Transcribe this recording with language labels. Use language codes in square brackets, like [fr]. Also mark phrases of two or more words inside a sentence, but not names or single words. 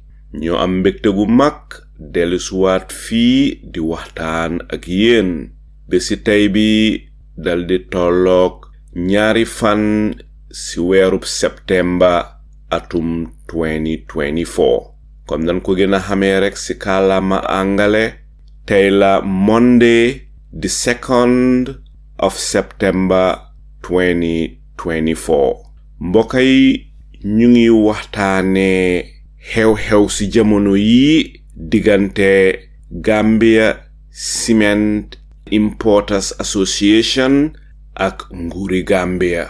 [wo] ñoo am mbégte gu mag dellusiwaat fii di waxtaan ak yéen bési tey bi daldi tolloog ñaari fan ci weerub septembre atum 2024 comme dañ ko gën a xamee rek ci kàllaama angale tey la [en] Monday the 2nd of September [wo] 2024 mbokk yi ñu ngi waxtaane xew-xew ci jamono yi diggante Gambia Cement Importers Association ak nguuri Gambia.